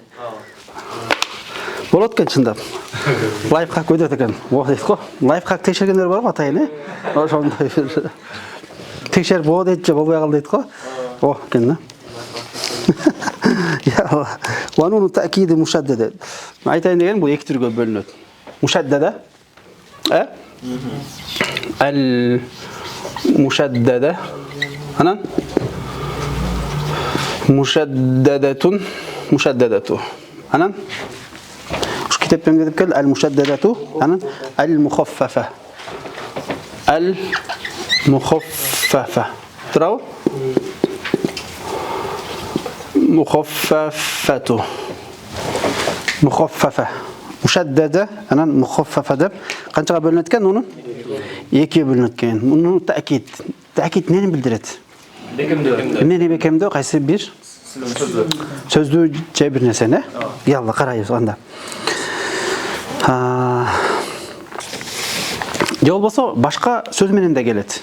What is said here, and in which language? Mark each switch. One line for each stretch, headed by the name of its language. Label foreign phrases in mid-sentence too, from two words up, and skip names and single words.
Kyrgyz: Болот экен чындап. Лайфхак өтөт экен. Дейт го. Лайфхак текшергендер бар го атайын, ошондой бир текшерип боо дейт же болбой калды дейт го. Экен да.
Arabic: يا، ونونُ توكيدِ مشدَّدة.
Kyrgyz: Айтайын деген бул эки түргө бөлүнөт.
Arabic: مشدَّدة. المشدَّدة.
Kyrgyz: Анан mushaddadatu. Анан ушу китептен кетип кел al-mushaddadatu, анан al-mukhaffafa. Al-mukhaffafa. Турабы? Mukhaffafatu.
Arabic: مخفَّفة. مشدَّدة,
Kyrgyz: анан mukhaffafa деп канчага бөлүнөт экен муну? Экиге бөлүнөт экен. Муну та'кид. Та'кид нени билдирет? Эмне бекемдөө, кайсы бир сөздү же бир нерсени? Ялла карайбыз анда. Же болбосо башка сөз менен да келет.